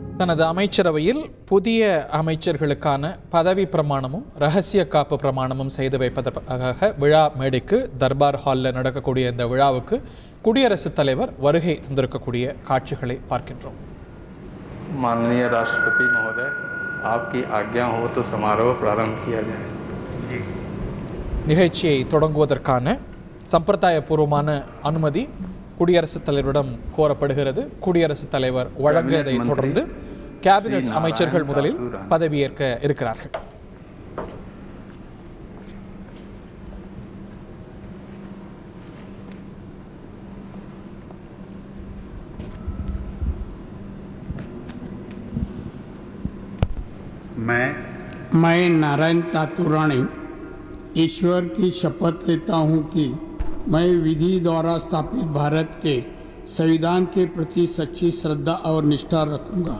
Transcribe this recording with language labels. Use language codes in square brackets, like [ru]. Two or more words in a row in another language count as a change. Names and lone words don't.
[ta] தனது அமைச்சரவையில் புதிய அமைச்சர்களுக்கான பதவி பிரமாணமும் ரகசிய காப்பு பிரமாணமும் செய்து வைப்பதற்காக விழா மேடைக்கு தர்பார் ஹாலில் நடக்கக்கூடிய இந்த விழாவுக்கு குடியரசுத் தலைவர் வருகை தந்திருக்கக்கூடிய காட்சிகளை பார்க்கின்றோம். [hi] माननीय राष्ट्रपति महोदय, आपकी आज्ञा हो तो समारोह प्रारंभ किया जाए. [ta] நிகழ்ச்சியை தொடங்குவதற்கான சம்பிரதாயபூர்வமான அனுமதி குடியரசுத் தலைவரிடம் கோரப்படுகிறது. குடியரசுத் தலைவர் வழங்கியதை தொடர்ந்து கேபினெட் அமைச்சர்கள் முதலில் பதவியேற்க இருக்கிறார்கள். [hi] मैं नारायण तातुराणी ईश्वर की शपथ लेता हूँ कि मैं विधि द्वारा स्थापित भारत के संविधान के प्रति सच्ची श्रद्धा और निष्ठा रखूंगा.